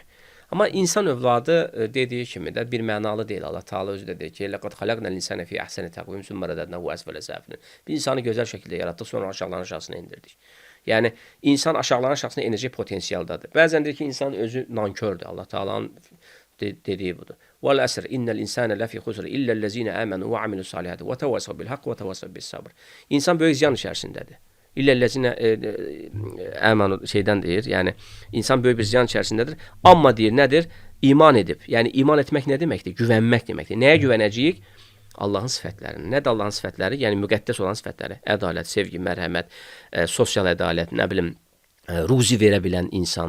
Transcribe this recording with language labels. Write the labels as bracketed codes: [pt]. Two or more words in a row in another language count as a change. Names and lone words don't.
[az] Amma insan övladı dediyi kimi də bir mənalı deyil. Allah Taala özü də deyir ki, [ar] "لقد خلقنا الإنسان في أحسن تقويم ثم رددناه أسفل سافلين." [az] Biz insanı gözəl şəkildə yaratdıq, sonra aşağısına endirdik. Yəni insan aşağısına enəcək potensialdadır. Bəzən deyir ki, insan özü nankördür. Allah Taala'nın dediyi budur. [ar] والعصر إن الإنسان لفي خسر إلا الذين آمنوا وعملوا الصالحات وتواصوا بالحق وتواصوا بالصبر. [az] İnsan böyük ziyan içərisindədir. [ar] إلا الذين آمنوا [az] şeydən deyir. Yəni insan böyük bir ziyan içərisindədir. Amma deyir nədir? İman edib. Yəni iman etmək nə deməkdir? Güvənmək deməkdir. Nəyə güvənəcəyik? Allahın sifətlərinə. Nədir Allahın sifətləri? Yəni müqəddəs olan sifətləri. Ədalət, sevgi, mərhəmət, sosial ədalət, nə bilim, ruzi verə bilən insan.